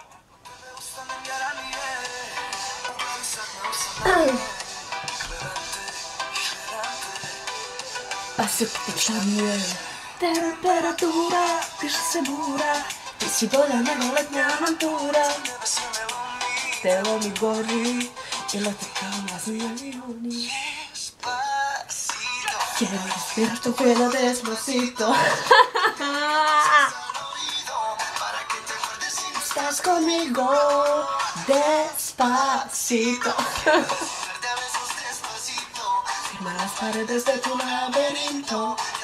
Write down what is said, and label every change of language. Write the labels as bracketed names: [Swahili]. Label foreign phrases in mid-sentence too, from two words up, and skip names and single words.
[Serbian] Pa se počanjuje temperatura, piše se bura, ti si bolja nego letnja avantura. Telo mi gori i lete kao mazne avioni. [Spanish] Quiero respirar tu pelo despacito. Estás conmigo despacito. Firma las paredes de tu laberinto.